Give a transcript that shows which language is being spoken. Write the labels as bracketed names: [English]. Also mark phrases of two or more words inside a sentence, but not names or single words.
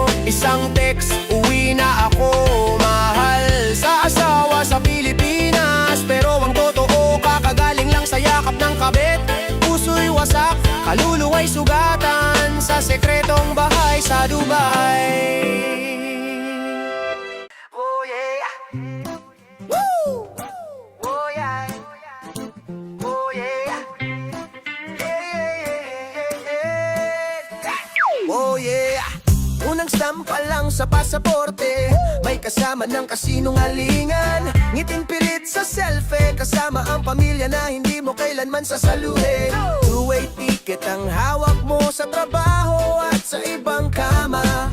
[Filipino] Isang text, uwi na ako, mahal sa asawa sa Pilipinas. Pero ang totoo, kakagaling lang sa yakap ng kabit. Puso'y wasak, kaluluwa'y sugatan sa sekretong bahay sa Dubai. [English] Oh yeah. Woo! Oh yeah. Oh yeah. Oh yeah. [Filipino] Unang stamp pa lang sa pasaporte, may kasama ng kasinungalingan. Ngiting pilit sa selfie, kasama ang pamilya na hindi mo kailanman sasaluhin. [English] Two-way ticket [Filipino] ang hawak mo sa trabaho at sa ibang kama.